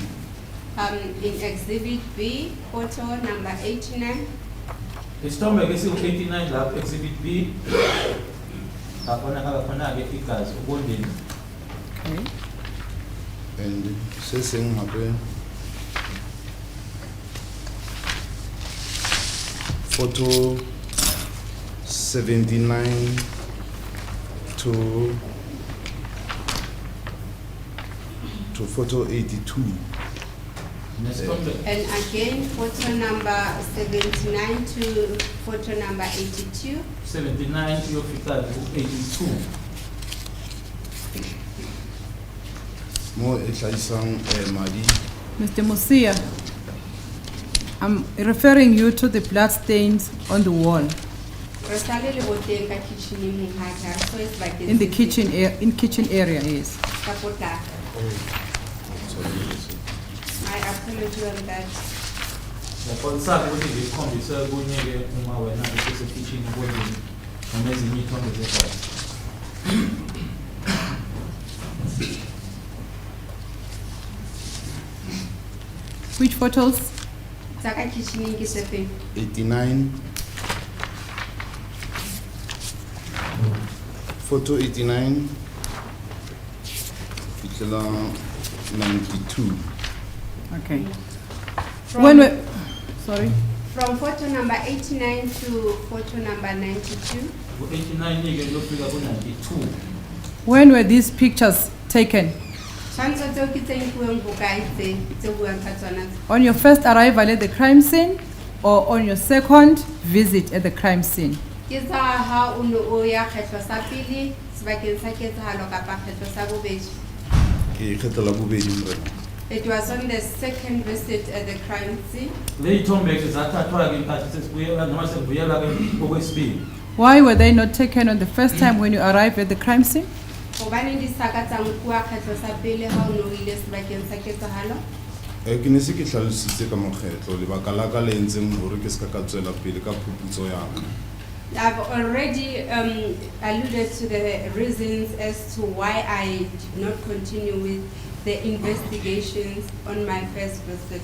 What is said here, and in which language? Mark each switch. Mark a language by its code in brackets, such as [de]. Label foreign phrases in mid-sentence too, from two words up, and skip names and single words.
[en] In Exhibit B, photo number 89. [zu] Isithombe ke siku-89 lapho exhibit B. Abonakala khona ke igazi obondeni. [en] Okay. And [st] se seng hape [en] photo 79 to photo 82. And again, photo number 79 to photo number 82. [zu] 79 kuyofika ku-82. [st] Mo ehlaisang madi [en] Mr. Musia, I'm referring you to the blood stains on the wall [st] Re sale le boteng ka kitchen-eng monghadi, ha re so e sebakeng [en] in the [st] se [en] kitchen area, yes. [st] ka potlaka. [en] I apologize on that. [zu] Ngiyaqolisaka ukuthi ngikukhombise kunye-ke uma wena usesekitchen ubonile noma ezinye iy'thombe zegazi. [en] Which photos? [st] Tsa ka kitchen-eng ke tse feng? 89, photo 89, fitlela 92. [en] Okay. From- When we, sorry? From photo number 89 to photo number 92. [zu] Ku-89-ke kuyofika ku-92. [en] When were these pictures taken? [st] Tshwantsho tseo ke tse nkuweng bokae tse buang ka tsona tse? [en] On your first arrival at the crime scene or on your second visit at the crime scene? [st] Ke tsa ha o ne o ya kgetlo sa pele sebakeng sa ketsahalo kapa kgetlo sa bobedi? Ke kgetela bobedi morena. [en] It was on the second visit at the crime scene. [zu] Le y'ithombe-ke zathathwa-ke nkathi sesibuyela noma sekubuyela-ke okwesibili. [en] Why were they not taken on the first time when you arrived at the crime scene? [st] Hobaneng di sa ka tsa nkuwa kgetlo sa pele ha o ne o ile sebakeng sa ketsahalo? Ke ne se ke hlalositse ka mokgetlo lebaka la ka le entseng hore ke se ka tswela pele ka phuputso ya ka. [en] I've already alluded to the reasons as to why I did not continue with the investigations on my first visit.